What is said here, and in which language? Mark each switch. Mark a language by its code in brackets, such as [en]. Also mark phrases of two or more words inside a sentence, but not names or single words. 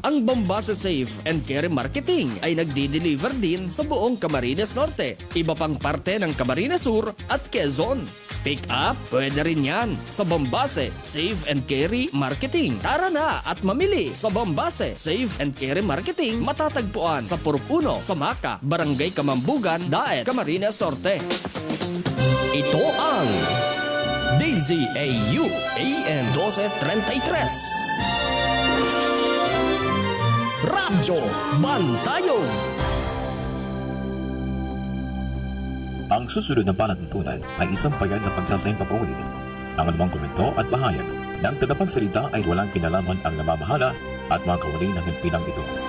[tl] Ang Bombase Save and Carry Marketing ay nagdi-deliver din sa buong Camarines Norte, iba pang parte ng Camarines Sur at Quezon. [en] Pick up, [tl] pwede rin yan sa Bombase Save and Carry Marketing. Tara na at mamili sa Bombase Save and Carry Marketing, matatagpuan sa Purok 1, Samaka, Barangay Kamambugan, Daet, Camarines Norte. Ito ang DZAU AM 1233. Radyo Bantayog. Ang susunod na palatuntunan ay isang payag na pagsasayang papawid. Ang anumang komento at bahayag ng tagapagsalita ay walang kinalaman ang namamahala at mga kawali ng himpilang ito.